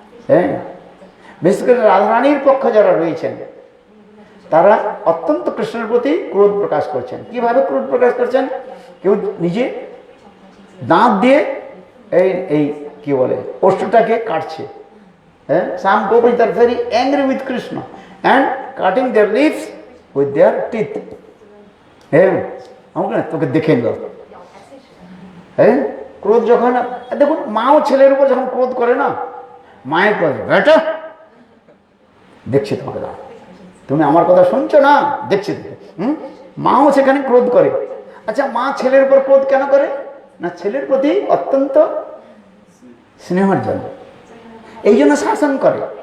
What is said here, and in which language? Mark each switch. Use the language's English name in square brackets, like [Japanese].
[Bangla] হ্যাঁ, বিশেষ করে রাধারানীর পক্ষ যারা রয়েছেন, তারা অত্যন্ত কৃষ্ণের প্রতি ক্রোধ প্রকাশ করছেন। কিভাবে ক্রোধ প্রকাশ করছেন? কেউ নিজে দাঁত দিয়ে এই কি বলে ওষ্ঠটাকে কাটছে। [English] হ্যাঁ, some gopis are very angry with Krishna and cutting their lips with their teeth. [Bangla] হ্যাঁ, আমাকে তোকে দেখে নিল। হ্যাঁ, ক্রোধ যখন, দেখুন মাও ছেলের উপর যখন ক্রোধ করে না, মায়ের ক্রোধ, বেটা দেখছি তোমাকে, দাও তুমি আমার কথা শুনছো না, দেখছি। মাও সেখানে ক্রোধ করে, আচ্ছা, মা ছেলের উপর ক্রোধ কেন করে? না, ছেলের প্রতি অত্যন্ত স্নেহের জন্য, এই জন্য শাসন করে।